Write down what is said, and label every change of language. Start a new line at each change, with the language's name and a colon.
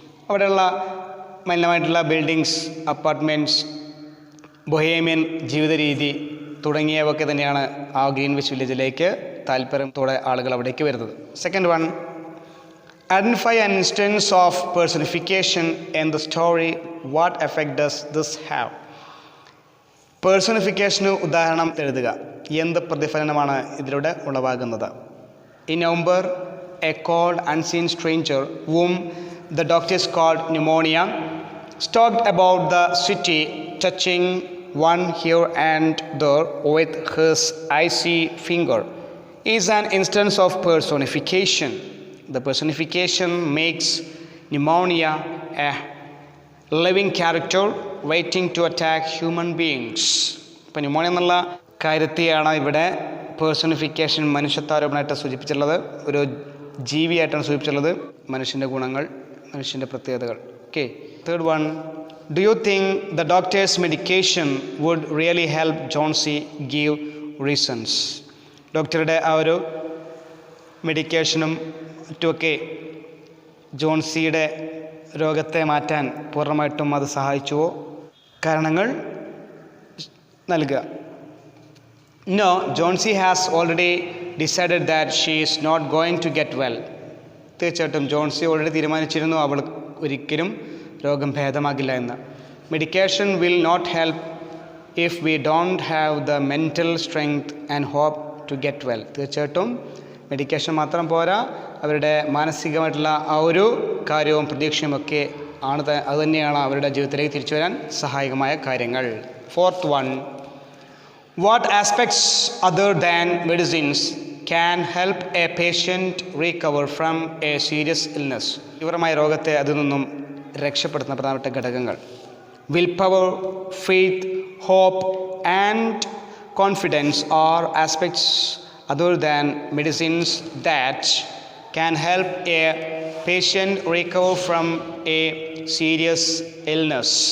Malayalam: അവിടെയുള്ള മലിനമായിട്ടുള്ള buildings, apartments, ബൊഹേമിയൻ ജീവിത രീതി തുടങ്ങിയവയൊക്കെ തന്നെയാണ് ആ ഗ്രീൻവിച്ച് വില്ലേജിലേക്ക് താല്പര്യത്തോടെ ആളുകൾ അവിടേക്ക് വരുന്നത്.
English: Second one, identify an instance of personification in the story. What effect does this have?
Malayalam: പേഴ്സണിഫിക്കേഷന് ഉദാഹരണം എഴുതുക. എന്ത് പ്രതിഫലനമാണ് ഇതിലൂടെ ഉളവാകുന്നത്?
English: In November, a cold unseen stranger whom the doctors called pneumonia stalked about the city, touching one here and there with his icy finger, is an instance of personification. The personification makes pneumonia a living character waiting to attack human beings.
Malayalam: ഇപ്പം pneumonia എന്നുള്ള കാര്യത്തെയാണ് ഇവിടെ personification മനുഷ്യത്വാരോപണമായിട്ട് സൂചിപ്പിച്ചിട്ടുള്ളത്. ഒരു ജീവിയായിട്ടാണ് സൂചിപ്പിച്ചിട്ടുള്ളത്. മനുഷ്യൻ്റെ ഗുണങ്ങൾ, മനുഷ്യൻ്റെ പ്രത്യേകതകൾ. Okay.
English: Third one, do you think the doctor's medication would really help Johnsy? Give reasons.
Malayalam: ഡോക്ടറുടെ ആ ഒരു മെഡിക്കേഷനും മറ്റുമൊക്കെ ജോൺസിയുടെ രോഗത്തെ മാറ്റാൻ പൂർണ്ണമായിട്ടും അത് സഹായിച്ചുവോ? കാരണങ്ങൾ നൽകുക.
English: No, Johnsy has already decided that she is not going to get well.
Malayalam: തീർച്ചയായിട്ടും ജോൺസി ഓൾറെഡി തീരുമാനിച്ചിരുന്നു അവൾ ഒരിക്കലും രോഗം ഭേദമാകില്ല എന്ന്.
English: Medication will not help if we don't have the mental strength and hope to get well.
Malayalam: തീർച്ചയായിട്ടും മെഡിക്കേഷൻ മാത്രം പോരാ, അവരുടെ മാനസികമായിട്ടുള്ള ആ ഒരു കാര്യവും പ്രതീക്ഷയും ഒക്കെ ആണ്, അതുതന്നെയാണ് അവരുടെ ജീവിതത്തിലേക്ക് തിരിച്ചു വരാൻ സഹായകമായ കാര്യങ്ങൾ.
English: Fourth one, what aspects other than medicines can help a patient recover from a serious illness?
Malayalam: തീവ്രമായ രോഗത്തെ അതിൽ നിന്നും രക്ഷപ്പെടുത്തുന്ന പ്രധാനപ്പെട്ട ഘടകങ്ങൾ.
English: Will power, faith, hope and confidence are aspects other than medicines that can help a patient recover from a serious illness.